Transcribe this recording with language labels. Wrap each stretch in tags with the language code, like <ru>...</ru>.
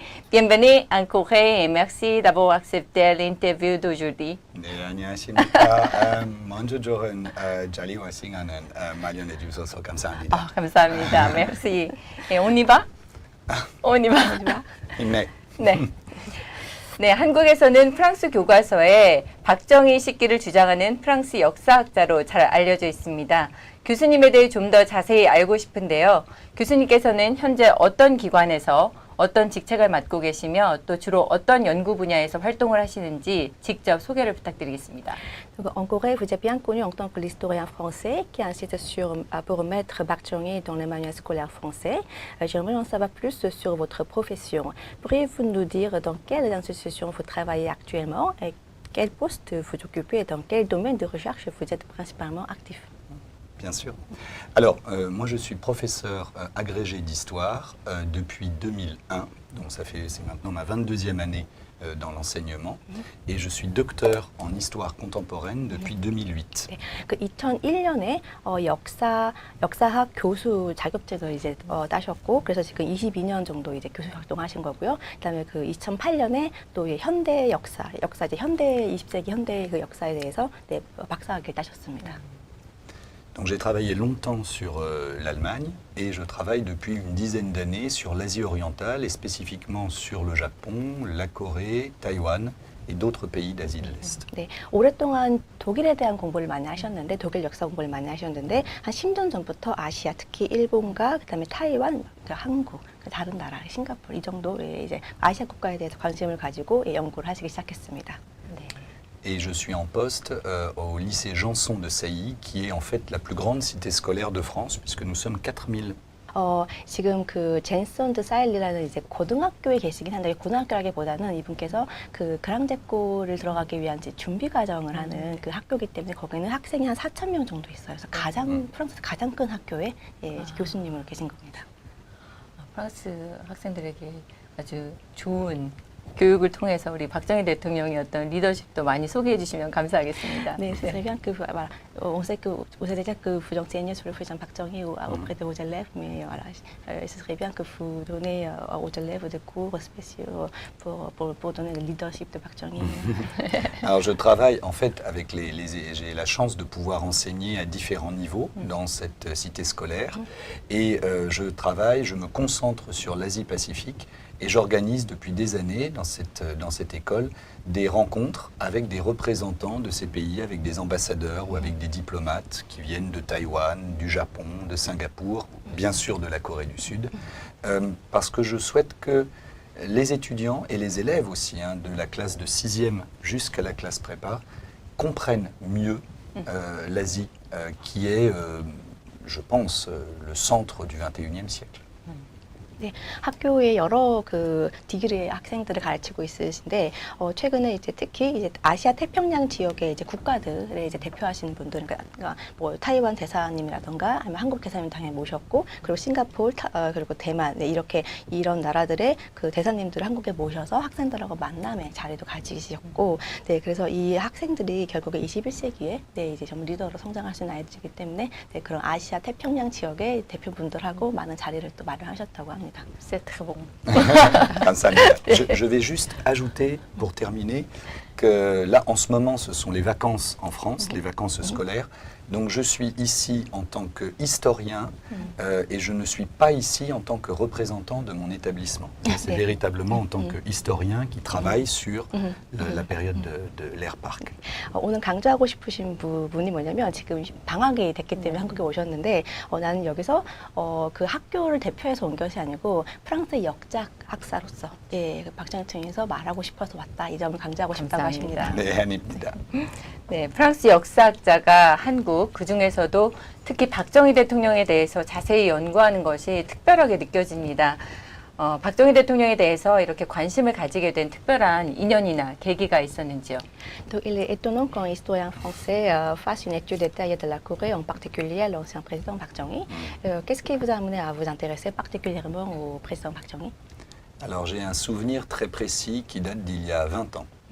<fr>Bienvenue en Corée et merci d'avoir accepté l'interview d'aujourd'hui.</fr> <ko>네, 안녕하십니까. 먼저 저는 자리 와싱하는 마련해 주셔서 감사합니다. 감사합니다.</ko> <fr>Merci. On y va? On y va.</fr> <ko>네. 네. 네, 한국에서는 프랑스 교과서에 박정희 시기를 주장하는 프랑스 역사학자로 잘 알려져 있습니다. 교수님에 대해 좀 더 자세히 알고 싶은데요. 교수님께서는 현재 어떤 기관에서 어떤 직책을 맡고 계시며 또 주로 어떤 연구 분야에서 활동을 하시는지 직접 소개를 부탁드리겠습니다.</ko> <fr>Donc, en Corée, vous êtes bien connu en tant que l'historien français qui insiste pour mettre Park Chung-hee dans les manuels scolaires français. J'aimerais en savoir plus sur votre profession. Pourriez-vous nous dire dans quelle institution vous travaillez actuellement et quel poste vous occupez et dans quel domaine de recherche vous êtes principalement actif? Bien sûr. Alors, moi je suis professeur agrégé d'histoire depuis 2001, donc c'est maintenant ma 22e année dans l'enseignement, et je suis docteur en histoire contemporaine depuis 2008.</fr> <ko>네, 그 2001년에 역사학 교수 자격증을 이제 따셨고, 그래서 지금 22년 정도 이제 교수 활동하신 거고요. 그다음에 그 2008년에 또 현대 역사 이제 현대 20세기 현대 그 역사에 대해서 네, 박사학위를 따셨습니다.</ko> <fr>Donc j'ai travaillé longtemps sur l'Allemagne et je travaille depuis une dizaine d'années sur l'Asie orientale et spécifiquement sur le Japon, la Corée, Taïwan et d'autres pays d'Asie de l'Est.</fr> <ko>네, 오랫동안 독일에 대한 공부를 많이 하셨는데 독일 역사 공부를 많이 하셨는데 한 10년 전부터 아시아 특히 일본과 그다음에 타이완, 한국, 다른 나라, 싱가포르 이 정도의 이제 아시아 국가에 대해서 관심을 가지고 연구를 하시기 시작했습니다. 네.</ko> <fr>Et je suis en poste au lycée Janson de Sailly, qui est en fait la plus grande cité scolaire de France, puisque nous sommes 4000.</fr> <ko>지금 그 젠슨 드 사일리라는 이제 고등학교에 계시긴 한데 고등학교라기보다는 이분께서 그 그랑제코를 들어가기 위한 이제 준비 과정을 하는 그 학교이기 때문에 거기는 학생이 한 4,000명 정도 있어요. 그래서 프랑스 가장 큰 학교에 교수님으로 계신 겁니다. 프랑스 학생들에게 아주 좋은 교육을 통해서 우리 박정희 대통령의 어떤 리더십도 많이 소개해 주시면 감사하겠습니다.</ko> <fr>네, c'est très bien que on sait que vous avez déjà que vous enseignez sur le président Park Chung-hee auprès de vos élèves, mais voilà, ce serait bien que vous donnez aux élèves des cours spéciaux pour donner le leadership de Park Chung-hee. Alors je travaille en fait avec j'ai la chance de pouvoir enseigner à différents niveaux dans cette cité scolaire et je me concentre sur l'Asie-Pacifique. Et j'organise depuis des années dans cette école des rencontres avec des représentants de ces pays, avec des ambassadeurs ou avec des diplomates qui viennent de Taïwan, du Japon, de Singapour, bien sûr de la Corée du Sud, parce que je souhaite que les étudiants et les élèves aussi, de la classe de 6e jusqu'à la classe prépa, comprennent mieux l'Asie, qui est, je pense, le centre du XXIe siècle.</fr> <ko>네, 학교에 여러 그 디그리 학생들을 가르치고 있으신데 최근에 이제 특히 이제 아시아 태평양 지역의 이제 국가들을 이제 대표하시는 분들, 그러니까 뭐 타이완 대사님이라던가 아니면 한국 대사님 당연히 모셨고 그리고 싱가포르 그리고 대만 이렇게 이런 나라들의 그 대사님들을 한국에 모셔서 학생들하고 만남의 자리도 가지셨고, 네, 그래서 이 학생들이 결국에 21세기에 네, 이제 좀 리더로 성장할 수 있는 아이들이기 때문에 네, 그런 아시아 태평양 지역의 대표분들하고 많은 자리를 또 마련하셨다고 합니다.</ko> <fr>C'est très bon.</fr> <ko>감사합니다.</ko> <fr>Je vais juste ajouter, pour terminer, là, en ce moment, ce sont les vacances en France, les vacances scolaires. Donc, je suis ici en tant qu'historien et je ne suis pas ici en tant que représentant de mon établissement. C'est véritablement en tant qu'historien qui travaille sur la période de l'Air Park.</fr> <ko>오늘 강조하고 싶으신 부분이 뭐냐면 지금 방학이 됐기 때문에 한국에 오셨는데 나는 여기서 그 학교를 대표해서 온 것이 아니고 프랑스 역작 학사로서 그 박정희 총리에서 말하고 싶어서 왔다. 이 점을 강조하고 싶다고 하십니다. 네, 아닙니다. 네, 프랑스 역사학자가 한국 그 중에서도 특히 박정희 대통령에 대해서 자세히 연구하는 것이 특별하게 느껴집니다. 박정희 대통령에 대해서 이렇게 관심을 가지게 된 특별한 인연이나 계기가 있었는지요?</ko> <fr>Donc, il est étonnant qu'un historien français fasse une étude détaillée de la Corée, en particulier à l'ancien président Park Chung-hee. Qu'est-ce qui vous a amené à vous intéresser particulièrement au président Park Chung-hee? Alors, j'ai un souvenir très précis qui date d'il y a 20 ans.</fr>